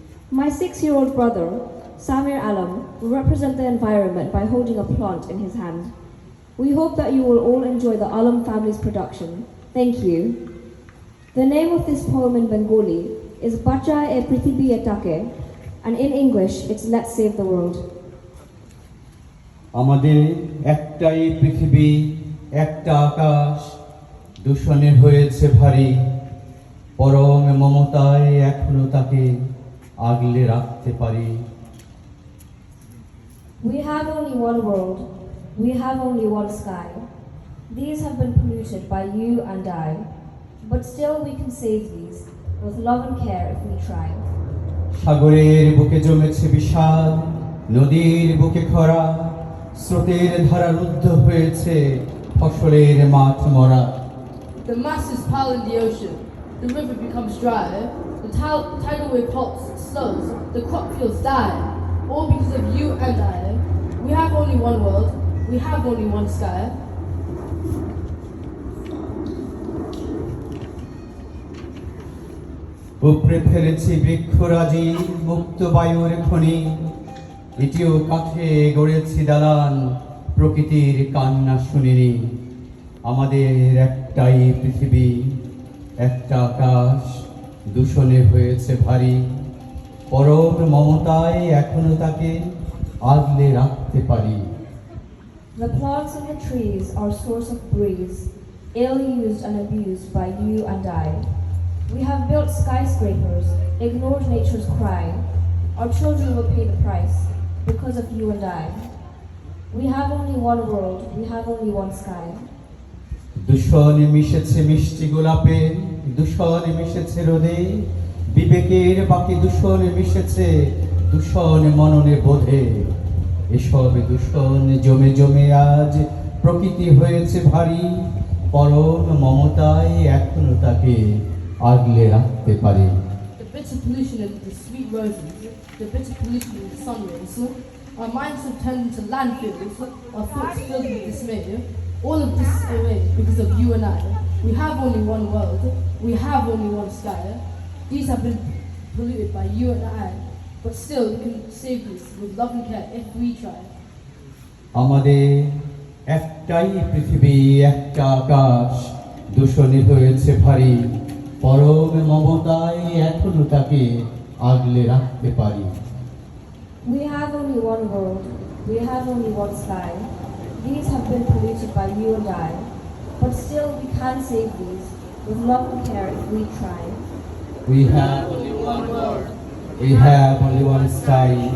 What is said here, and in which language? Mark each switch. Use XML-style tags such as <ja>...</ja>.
<en>My 6-year-old brother, Samir Alam, will represent the environment by holding a plant in his hand. We hope that you will all enjoy the Alam family's production. Thank you. The name of this poem in Bengali is Bacha e Prithibi Etake, and in English it's Let's Save the World.</en> <bn>আমাদের একটাই পৃথিবী, একটা আকাশ, দূষণে হয়েছে ভারী, পরম মমতায় এখনো তাকে আগলে রাখতে পারি।</bn> <en>We have only one world, we have only one sky. These have been polluted by you and I, but still we can save these with love and care if we try.</en> <bn>সাগরের বুকে জমেছে বিষাদ, নদীর বুকে খরা, স্রোতের ধারা রুদ্ধ হয়েছে ফসলের মাঠ মরা।</bn> <en>The masses pile in the ocean, the river becomes dry, the tidal wave halts, slows, the crop fields die, all because of you and I. We have only one world, we have only one sky.</en> <bn>উপরে ফেলেছি বৃক্ষরাজি, মুক্ত বায়ুর খনি, এটিও কাঠে গড়েছি দালান, প্রকৃতির কান্না শুনিনি। আমাদের একটাই পৃথিবী, একটা আকাশ, দূষণে হয়েছে ভারী, পরম মমতায় এখনো তাকে আগলে রাখতে পারি।</bn> <en>The plants and the trees are source of breeze, ill used and abused by you and I. We have built skyscrapers, ignored nature's cry. Our children will pay the price because of you and I. We have only one world, we have only one sky.</en> <bn>দূষণ মিশেছে মিষ্টি গোলাপে, দূষণ মিশেছে রোদে, বিবেকের বাকি দূষণ মিশেছে দূষণ মননে বোধে। এসব দূষণ জমে জমে আজ প্রকৃতি হয়েছে ভারী, পরম মমতায় এখনো তাকে আগলে রাখতে পারি।</bn> <en>The bitter pollution in the sweet roses, the bitter pollution in the sun rays, our minds have turned into landfills, our thoughts filled with dismay. All of this is away because of you and I. We have only one world, we have only one sky. These have been polluted by you and I, but still we can save these with love and care if we try.</en> <bn>আমাদের একটাই পৃথিবী, একটা আকাশ, দূষণে হয়েছে ভারী, পরম মমতায় এখনো তাকে আগলে রাখতে পারি।</bn> <en>We have only one world, we have only one sky. These have been polluted by you and I, but still we can save these with love and care if we try. We have only one world, we have only one sky.</en>